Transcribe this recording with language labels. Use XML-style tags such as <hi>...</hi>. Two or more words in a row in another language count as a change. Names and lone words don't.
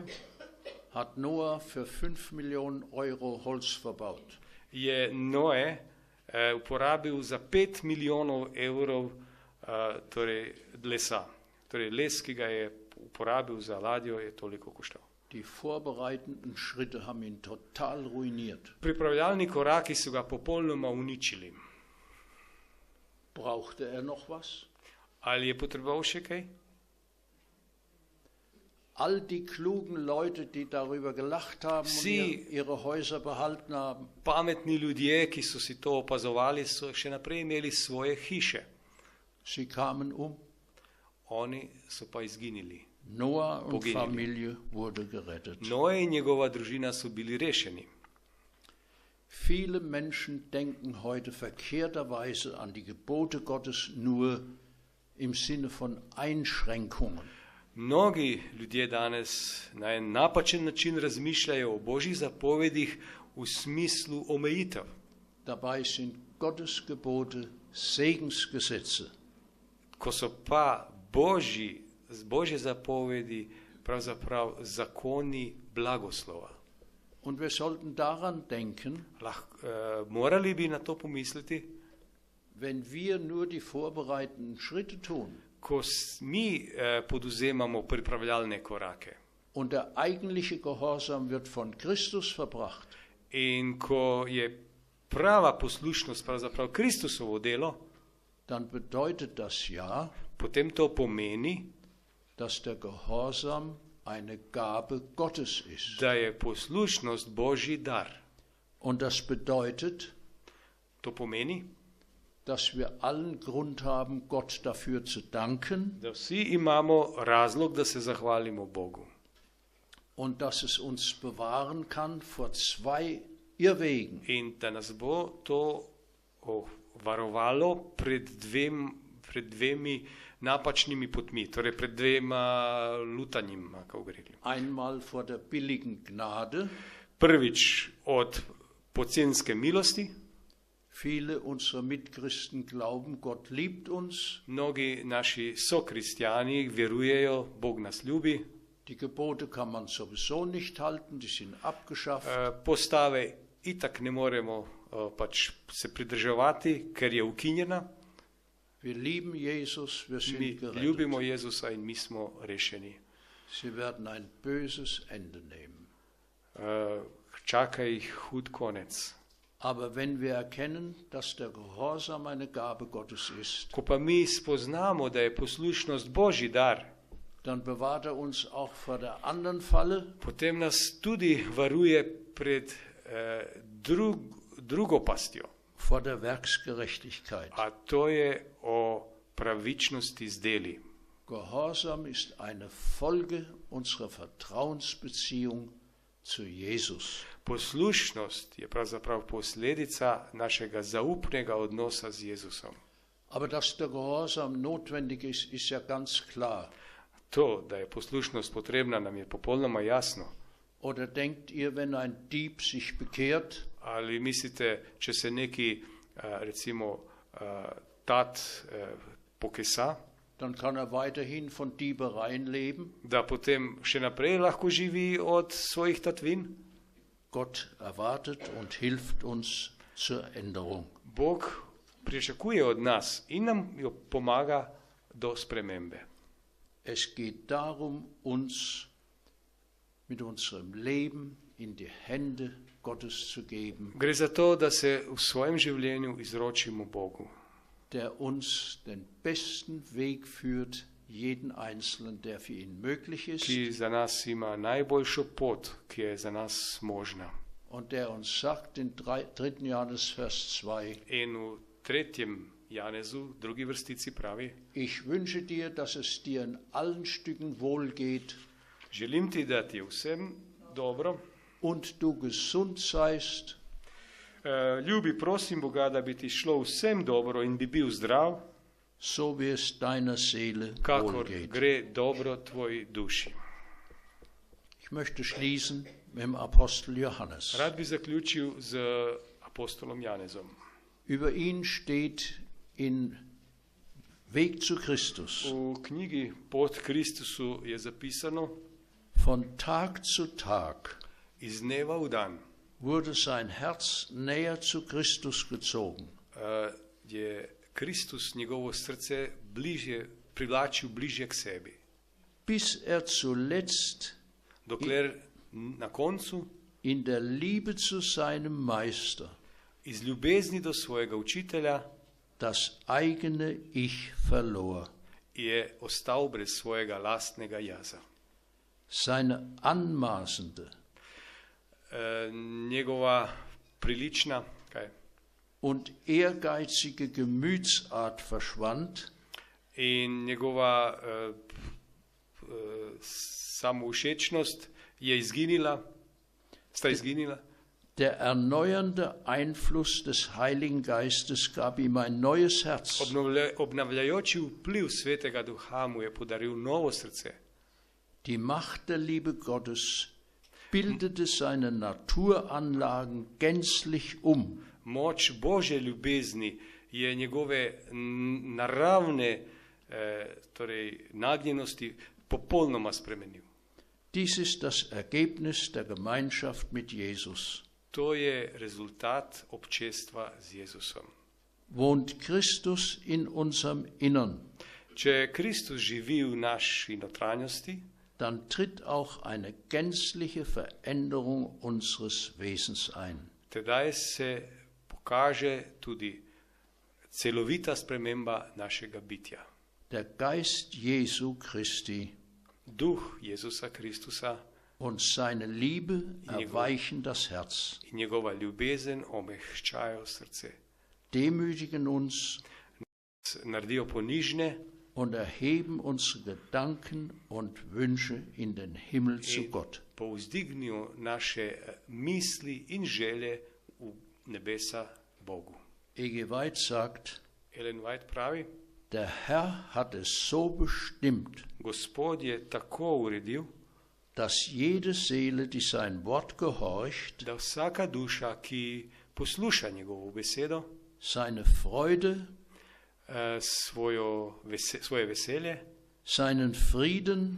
<de>hat Noah für 5 Millionen Euro Holz verbaut.</de> <sl>Je Noe uporabil za 5 milijonov evrov torej lesa. Torej les, ki ga je uporabil za ladjo, je toliko koštal.</sl> <de>Die vorbereitenden Schritte haben ihn total ruiniert.</de> <sl>Pripravljalni koraki so ga popolnoma uničili.</sl> <de>Brauchte noch was?</de> <sl>Ali je potreboval še kaj?</sl> <de>All die klugen Leute, die darüber gelacht haben und ihre Häuser behalten haben.</de> <sl>Pametni ljudje, ki so si to opazovali, so še naprej imeli svoje hiše.</sl> <de>Sie kamen</de> <sl>Oni so pa izginili.</sl> <de>Noah und Familie wurde gerettet.</de> <sl>Noe in njegova družina so bili rešeni.</sl> <de>Viele Menschen denken heute verkehrterweise an die Gebote Gottes nur im Sinne von Einschränkungen.</de> <sl>Mnogi ljudje danes na en napačen način razmišljajo o Božjih zapovedih v smislu omejitev.</sl> <de>Dabei sind Gottes Gebote Segensgesetze.</de> <sl>Ko so pa Božje zapovedi pravzaprav zakoni blagoslova.</sl> <de>Und wir sollten daran denken,</de> <sl>Morali bi na to pomisliti,</sl> <de>wenn wir nur die vorbereitenden Schritte tun</de> <sl>ko mi poduzemamo pripravljalne korake</sl> <de>und der eigentliche Gehorsam wird von Christus verbracht,</de> <sl>in ko je prava poslušnost pravzaprav Kristusovo delo,</sl> <de>dann bedeutet das ja,</de> <sl>potem to pomeni,</sl> <de>dass der Gehorsam eine Gabe Gottes ist.</de> <sl>da je poslušnost Božji dar.</sl> <de>Und das bedeutet,</de> <sl>To pomeni,</sl> <de>dass wir allen Grund haben, Gott dafür zu danken</de> <sl>da vsi imamo razlog, da se zahvalimo Bogu.</sl> <de>und dass es uns bewahren kann vor zwei Irrwegen.</de> <sl>In da nas bo to varovalo pred dvemi napačnimi potmi, torej pred dvema lutanjima, kako bi rekli.</sl> <de>Einmal vor der billigen Gnade.</de> <sl>Prvič od pocenske milosti.</sl> <de>Viele unserer Mitchristen glauben, Gott liebt uns.</de> <sl>Mnogi naši sokristjani verujejo, Bog nas ljubi.</sl> <de>Die Gebote kann man sowieso nicht halten, die sind abgeschafft.</de> <sl>Postave itak ne moremo pač se pridržavati, ker je ukinjena.</sl> <de>Wir lieben Jesus, wir sind</de> <sl>Mi</sl> <de>gerettet.</de> <sl>ljubimo Jezusa in mi smo rešeni.</sl> <de>Sie werden ein böses Ende nehmen.</de> <sl>Čaka jih hud konec.</sl> <de>Aber wenn wir erkennen, dass der Gehorsam eine Gabe Gottes ist,</de> <sl>Ko pa mi spoznamo, da je poslušnost Božji dar,</sl> <de>dann bewahrt er uns auch vor der anderen Falle,</de> <sl>potem nas tudi varuje pred drugo pastjo.</sl> <de>vor der Werksgerechtigkeit.</de> <sl>A to je o pravičnosti z deli.</sl> <de>Gehorsam ist eine Folge unserer Vertrauensbeziehung zu Jesus.</de> <sl>Poslušnost je pravzaprav posledica našega zaupnega odnosa z Jezusom.</sl> <de>Aber dass der Gehorsam notwendig ist, ist ja ganz klar.</de> <sl>To, da je poslušnost potrebna, nam je popolnoma jasno.</sl> <de>Oder denkt ihr, wenn ein Dieb sich bekehrt,</de> <sl>Ali mislite, če se neki, recimo, tat pokesa,</sl> <de>dann kann er weiterhin von Diebereien leben?</de> <sl>da potem še naprej lahko živi od svojih tatvin?</sl> <de>Gott erwartet und hilft uns zur Änderung.</de> <sl>Bog pričakuje od nas in nam jo pomaga do spremembe.</sl> <de>Es geht darum, uns mit unserem Leben in die Hände Gottes zu geben,</de> <sl>Gre za to, da se v svojem življenju izročimo Bogu,</sl> <de>der uns den besten Weg führt, jeden Einzelnen, der für ihn möglich ist,</de> <sl>ki za nas ima najboljšo pot, ki je za nas možna.</sl> <de>und der uns sagt in 3. Johannes Vers 2,</de> <sl>In v 3. Janezu, drugi vrstici pravi,</sl> <de>ich wünsche dir, dass es dir in allen Stücken wohl geht</de> <sl>želim ti, da ti je vsem dobro,</sl> <de>und du gesund seist,</de> <sl>ljubi, prosim Boga, da bi ti šlo vsem dobro in bi bil zdrav,</sl> <de>so wie es deiner Seele</de> <sl>kakor</sl> <de>wohlgeht.</de> <sl>gre dobro tvoji duši.</sl> <de>Ich möchte schließen mit dem Apostel Johannes.</de> <sl>Rad bi zaključil z apostolom Janezom.</sl> <de>Über ihn steht in Weg zu Christus:</de> <sl>V knjigi Pot Kristusu je zapisano,</sl> <de>von Tag zu Tag</de> <sl>iz dneva v dan</sl> <de>wurde sein Herz näher zu Christus gezogen.</de> <sl>je Kristus njegovo srce privlačil bližje k sebi.</sl> <de>Bis er zuletzt</de> <sl>Dokler na koncu</sl> <de>in der Liebe zu seinem Meister</de> <sl>iz ljubezni do svojega učitelja</sl> <de>das eigene Ich verlor.</de> <sl>je ostal brez svojega lastnega jaza.</sl> <de>Seine anmaßende</de> <sl>Njegova prilična</sl> <de>und ehrgeizige Gemütsart verschwand</de> <sl>in njegova samovšečnost sta izginila.</sl> <de>Der erneuernde Einfluss des Heiligen Geistes gab ihm ein neues Herz.</de> <sl>Obnavljajoči vpliv Svetega Duha mu je podaril novo srce.</sl> <de>Die Macht der Liebe Gottes bildete seine Naturanlagen gänzlich um.</de> <sl>Moč Božje ljubezni je njegove naravne nagnjenosti popolnoma spremenil.</sl> <de>Dies ist das Ergebnis der Gemeinschaft mit Jesus.</de> <sl>To je rezultat občestva z Jezusom.</sl> <de>Wohnt Christus in unserem Innern,</de> <sl>Če Kristus živi v naši notranjosti,</sl> <de>dann tritt auch eine gänzliche Veränderung unseres Wesens ein.</de> <sl>tedaj se pokaže tudi celovita sprememba našega bitja.</sl> <de>Der Geist Jesu Christi</de> <sl>Duh Jezusa Kristusa</sl> <de>und seine Liebe erweichen das Herz,</de> <sl>in njegova ljubezen omehčajo srce.</sl> <de>demütigen uns</de> <sl>Naredijo ponižne</sl> <de>und erheben unsere Gedanken und Wünsche in den Himmel zu Gott.</de> <sl>povzdignijo naše misli in želje v nebesa Bogu.</sl> <de>E.G. White sagt,</de> <sl>Ellen White pravi,</sl> <de>der Herr hat es so bestimmt,</de> <sl>Gospod je tako uredil,</sl> <de>dass jede Seele, die sein Wort gehorcht,</de> <sl>da vsaka duša, ki posluša njegovo besedo,</sl> <de>seine Freude,</de> <sl>svoje veselje,</sl> <de>seinen Frieden</de>